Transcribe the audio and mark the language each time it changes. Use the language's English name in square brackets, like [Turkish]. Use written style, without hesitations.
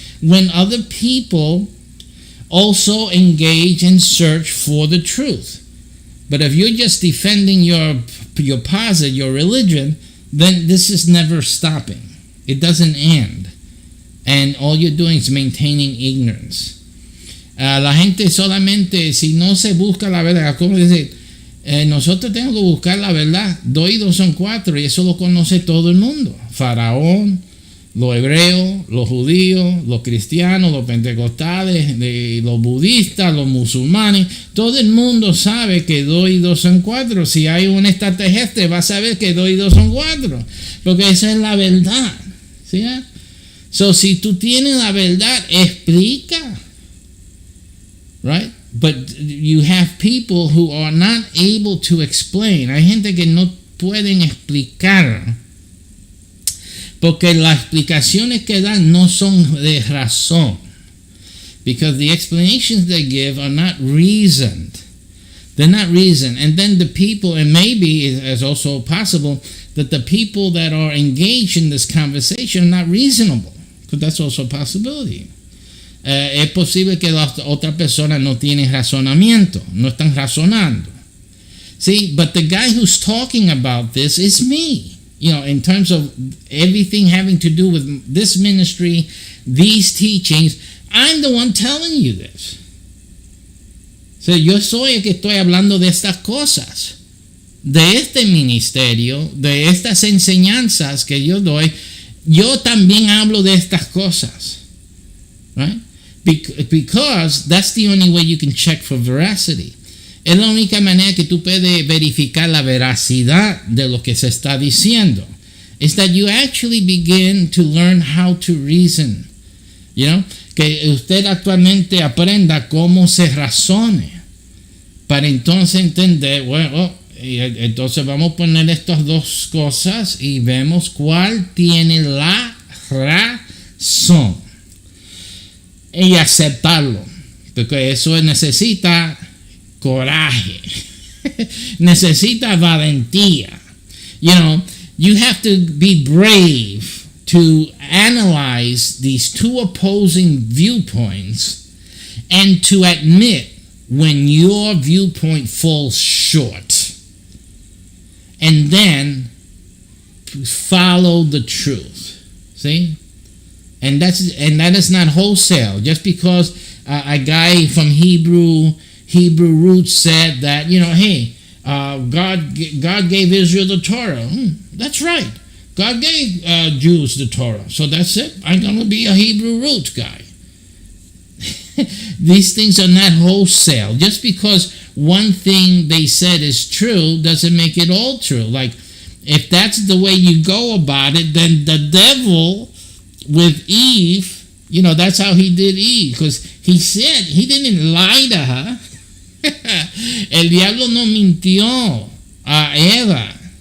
[English] When other people also engage and search for the truth. But if you're just defending your posit, your religion, then this is never stopping. It doesn't end. And all you're doing is maintaining ignorance. [Spanish] La gente solamente, si no se busca la verdad, ¿cómo decir? Nosotros tenemos que buscar la verdad. 2 y 2 son 4, y eso lo conoce todo el mundo. Faraón, los hebreos, los judíos, los cristianos, los pentecostales, los budistas, los musulmanes. Todo el mundo sabe que 2 y 2 son 4. Si hay un extraterrestre, va a saber que 2 y 2 son 4. Porque esa es la verdad. ¿Sí? So, si tú tienes la verdad, explica. [English] Right? But you have people who are not able to explain. [Spanish] Hay gente que no pueden explicar. Porque las explicaciones que dan no son de razón. [English] Because the explanations they give are not reasoned. They're not reasoned. And then the people, and maybe it's also possible that the people that are engaged in this conversation are not reasonable. Because that's also a possibility. [Spanish] Es posible que la otra persona no tiene razonamiento, no están razonando. [English] See, but the guy who's talking about this is me. You know, in terms of everything having to do with this ministry, these teachings, I'm the one telling you this. [Spanish] So, yo soy el que estoy hablando de estas cosas, de este ministerio, de estas enseñanzas que yo doy. Yo también hablo de estas cosas, right? [English] Because that's the only way you can check for veracity. [Spanish] Es la única manera que tú puedes verificar la veracidad de lo que se está diciendo. [English] Is that you actually begin to learn how to reason. You know? [Spanish] Que usted actualmente aprenda cómo se razone. Para entonces entender, bueno, entonces vamos a poner estas dos cosas y vemos cuál tiene la razón. Y aceptarlo. Porque eso necesita coraje. Necesita valentía. [English] You know, you have to be brave to analyze these two opposing viewpoints and to admit when your viewpoint falls short, and then follow the truth. See? And that is not wholesale. Just because a guy from Hebrew roots said that, hey, God gave Israel the Torah. That's right. God gave Jews the Torah. So that's it. I'm going to be a Hebrew roots guy. These things are not wholesale. Just because one thing they said is true doesn't make it all true. Like, if that's the way you go about it, then the devil with Eve, that's how he did Eve. Because he said, he didn't lie to her. [Spanish] El diablo no mintió a Eva.